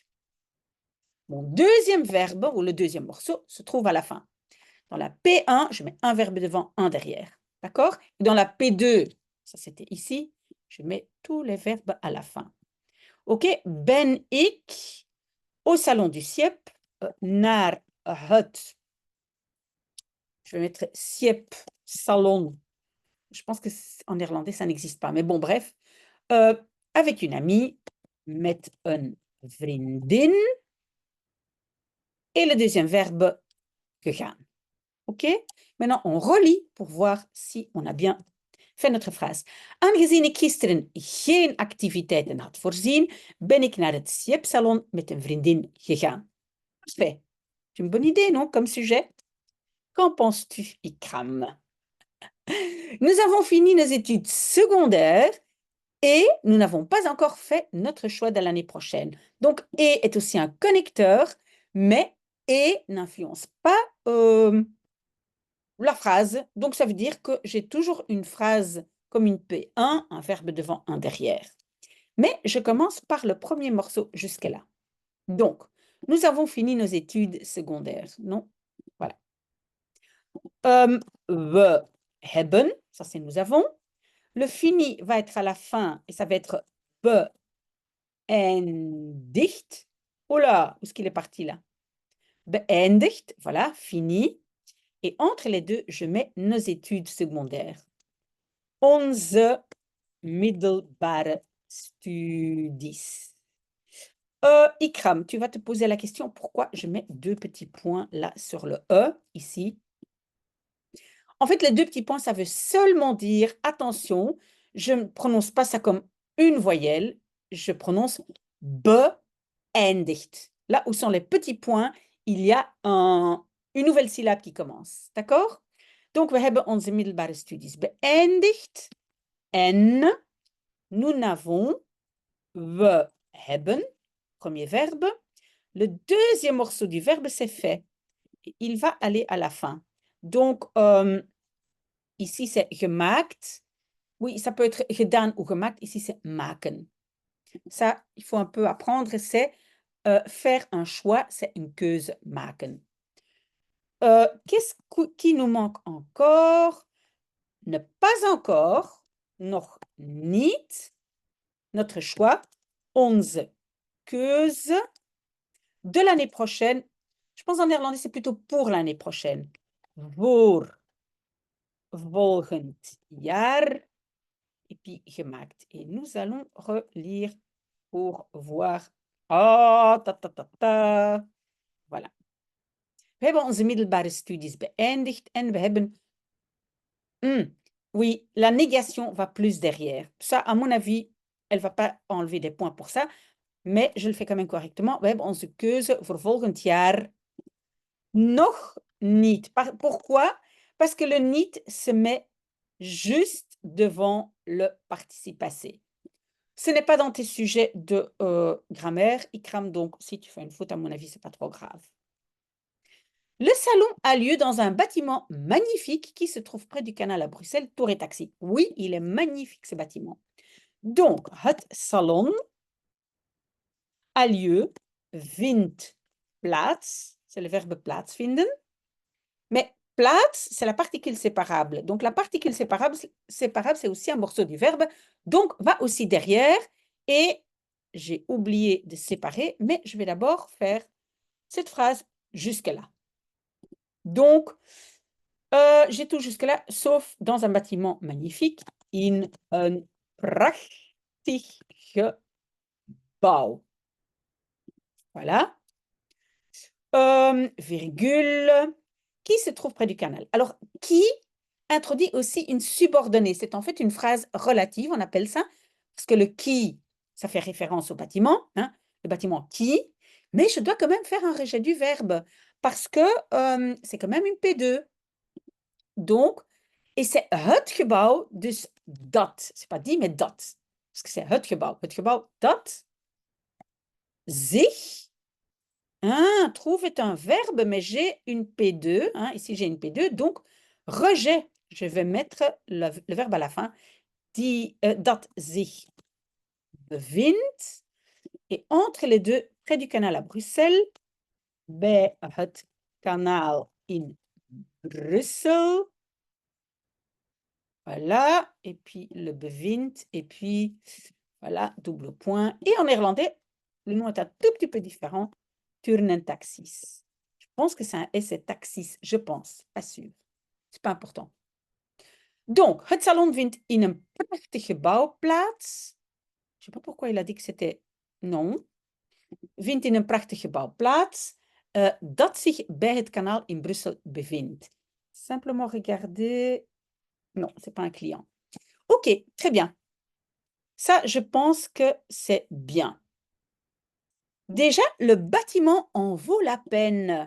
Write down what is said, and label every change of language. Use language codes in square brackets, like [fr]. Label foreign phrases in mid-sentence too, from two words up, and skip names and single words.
[fr] Mon deuxième verbe, ou le deuxième morceau, se trouve à la fin. Dans la P1, je mets un verbe devant, un derrière. D'accord? Dans la P2, ça c'était ici, je mets tous les verbes à la fin. [nl] OK? Ben ik [fr] au salon du CIEP [nl] naar het. [fr] Je vais mettre CIEP, salon. Je pense qu'en néerlandais, ça n'existe pas. Mais bon, bref. Avec une amie, [nl] met een vriendin. [fr] Et le deuxième verbe, gegaan. OK? Maintenant, on relit pour voir si on a bien Fais notre phrase. [nl] Aangezien ik gisteren geen activiteiten had voorzien, ben ik naar het Siep-salon met een vriendin gegaan. [fr] Parfait. C'est une bonne idée, non, comme sujet? Qu'en penses-tu, Ikram? Nous avons fini nos études secondaires et nous n'avons pas encore fait notre choix de l'année prochaine. Donc, et est aussi un connecteur, mais et n'influence pas la phrase. Donc, ça veut dire que j'ai toujours une phrase comme une P1, un verbe devant, un derrière. Mais je commence par le premier morceau jusque-là. Donc, nous avons fini nos études secondaires, non? Voilà. [nl] We hebben, [fr] ça c'est nous avons. Le fini va être à la fin et ça va être beëindigd. Oh là, où est-ce qu'il est parti là? Beëindigd, voilà, fini. Et entre les deux, je mets nos études secondaires. [nl] Onze middelbare studies. [fr] Ikram, tu vas te poser la question pourquoi je mets deux petits points là sur le E, ici. En fait, les deux petits points, ça veut seulement dire, attention, je ne prononce pas ça comme une voyelle, je prononce beëindigd. Là où sont les petits points, il y a une nouvelle syllabe qui commence. D'accord? Donc, [nl] we hebben onze middelbare studies beëindigd. [fr] En nous n'avons, [nl] we hebben, [fr] premier verbe. Le deuxième morceau du verbe, c'est fait. Il va aller à la fin. Donc, ici, c'est gemaakt. Oui, ça peut être gedaan ou gemaakt. Ici, c'est maken. Ça, il faut un peu apprendre. C'est faire un choix, c'est une [nl] keuze maken. [fr] Qu'est-ce qui nous manque encore? Ne pas encore, [nl] nog niet. [fr] Notre choix, [nl] onze keuze [fr] de l'année prochaine. Je pense en néerlandais, c'est plutôt pour l'année prochaine. [nl] Voor volgend jaar. [fr] Et puis gemaakt. Et nous allons relire pour voir. Ah, ta, ta, ta, ta. Voilà. [nl] We hebben onze middelbare studies beëindigd en we hebben... [fr] oui, la négation va plus derrière. Ça, à mon avis, elle ne va pas enlever des points pour ça, mais je le fais quand même correctement. [nl] We hebben onze keuze voor volgend jaar nog niet. [fr] Pourquoi? Parce que le niet se met juste devant le participe passé. Ce n'est pas dans tes sujets de grammaire, Ikram, donc si tu fais une faute, à mon avis, ce n'est pas trop grave. Le salon a lieu dans un bâtiment magnifique qui se trouve près du canal à Bruxelles, Tour et Taxi. Oui, il est magnifique ce bâtiment. Donc, [nl] het salon [fr] a lieu, [nl] vindt plaats, [fr] c'est le verbe plaatsvinden. Mais plaats, c'est la particule séparable. Donc, la particule séparable, c'est aussi un morceau du verbe. Donc, va aussi derrière. Et j'ai oublié de séparer, mais je vais d'abord faire cette phrase jusque-là. Donc, j'ai tout jusque-là, sauf dans un bâtiment magnifique. [nl] In een prachtig gebouw. [fr] Voilà. Virgule. Qui se trouve près du canal? Alors, qui introduit aussi une subordonnée. C'est en fait une phrase relative, on appelle ça, parce que le qui, ça fait référence au bâtiment, hein, le bâtiment qui, mais je dois quand même faire un rejet du verbe, parce que c'est quand même une P2. Donc, et c'est [nl] het gebouw, dus dat. [fr] C'est pas dit, mais dat. Parce que c'est [nl] het gebouw. Het gebouw dat zich... [fr] Ah, trouve est un verbe, mais j'ai une P2. Hein, ici, j'ai une P2, donc rejet. Je vais mettre le verbe à la fin. [nl] Dat zich bevindt. [fr] Et entre les deux, près du canal à Bruxelles, [nl] bij het kanaal in Brussel. [fr] Voilà. Et puis le bevindt. Et puis, voilà, double point. Et en néerlandais, le nom est un tout petit peu différent. Turnentaxis. Je pense que c'est un S et taxis, je pense, pas sûr. C'est pas important. Donc, [nl] het salon vindt in een prachtig gebouw plaats. [fr] Je sais pas pourquoi il a dit que c'était non. [nl] Vindt in een prachtig gebouw plaats dat zich bij het kanaal in Brussel bevindt. [fr] Simplement regarder. Non, c'est pas un client. OK, très bien. Ça, je pense que c'est bien. Déjà, le bâtiment en vaut la peine.